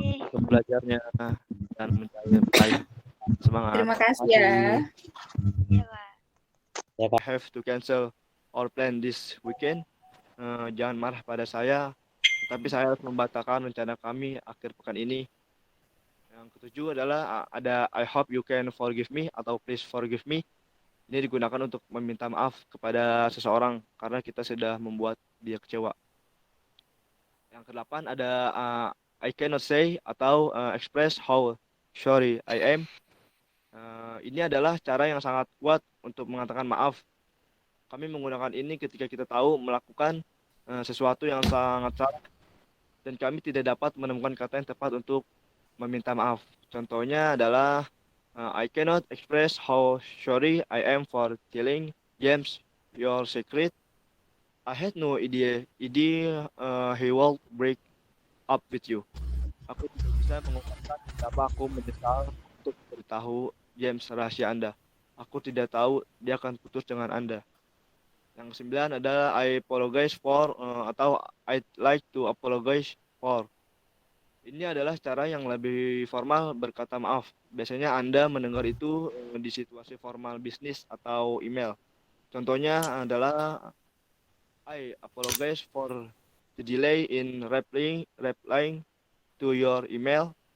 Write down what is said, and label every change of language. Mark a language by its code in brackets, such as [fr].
[id] Untuk belajarnya dan mencari semangat. Terima kasih ya. Iya Kak. Ya Kak. [en] Have to cancel our plan this weekend. [id] Jangan marah pada saya, tapi saya harus membatalkan rencana kami akhir pekan ini. Yang ketujuh adalah ada [en] I hope you can forgive me [id] atau [en] please forgive me. [id] Ini digunakan untuk meminta maaf kepada seseorang karena kita sudah membuat dia kecewa. Yang kedelapan ada [en] I cannot say [id] atau [en] express how sorry I am. [id] Ini adalah cara yang sangat kuat untuk mengatakan maaf. Kami menggunakan ini ketika kita tahu melakukan sesuatu yang sangat salah dan kami tidak dapat menemukan kata yang tepat untuk meminta maaf. Contohnya adalah [en] I cannot express how sorry I am for telling James your secret. I had no idea he will break up with you. [id] Aku tidak bisa mengungkapkan betapa aku menyesal untuk beritahu James rahasia Anda. Aku tidak tahu dia akan putus dengan Anda. Yang kesembilan adalah [en] I apologize for [id] atau [en] I'd like to apologize for. [id] Ini adalah cara yang lebih formal berkata maaf. Biasanya Anda mendengar itu di situasi formal bisnis atau email. Contohnya adalah [en] I apologize for the delay in replying to your email.